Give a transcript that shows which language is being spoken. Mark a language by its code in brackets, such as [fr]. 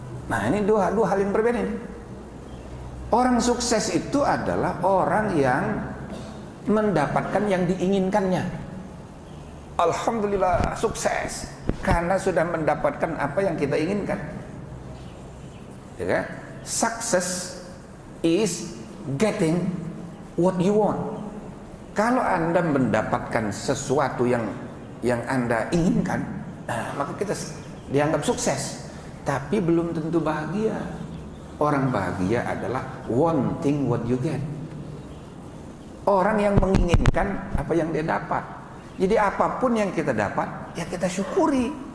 [id] Nah, ini dua hal yang berbeda ini. Orang sukses itu adalah orang yang mendapatkan yang diinginkannya. Alhamdulillah sukses karena sudah mendapatkan apa yang kita inginkan. Ya kan? [en] Success is getting what you want. [id] Kalau Anda mendapatkan sesuatu yang Anda inginkan, maka kita dianggap sukses. Tapi belum tentu bahagia. Orang bahagia adalah [en] wanting what you get. [id] Orang yang menginginkan apa yang dia dapat. Jadi apapun yang kita dapat, ya kita syukuri.